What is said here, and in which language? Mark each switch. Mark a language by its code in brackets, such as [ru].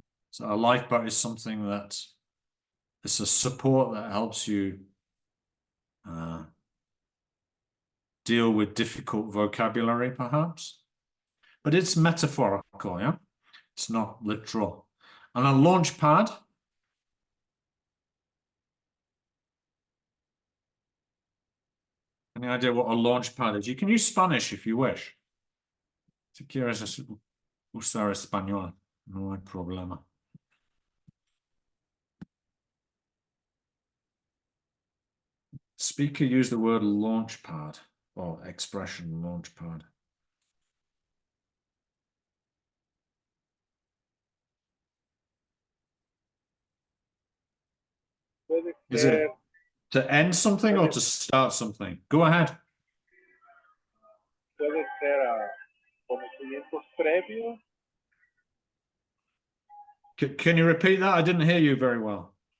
[en] So a lifeboat is something that it's a support that helps you deal with difficult vocabulary, perhaps. But it's metaphorical, yeah? It's not literal. And a launch pad. Any idea what a launch pad is? You can use Spanish if you wish. [es] Si quieres usar español, no hay problema. [en] Speaker used the word launch pad or expression launch pad. Is it to end something or to start something? Go ahead. [es] Puede ser Conocimientos previos. [en] Can you repeat that? I didn't hear you very well.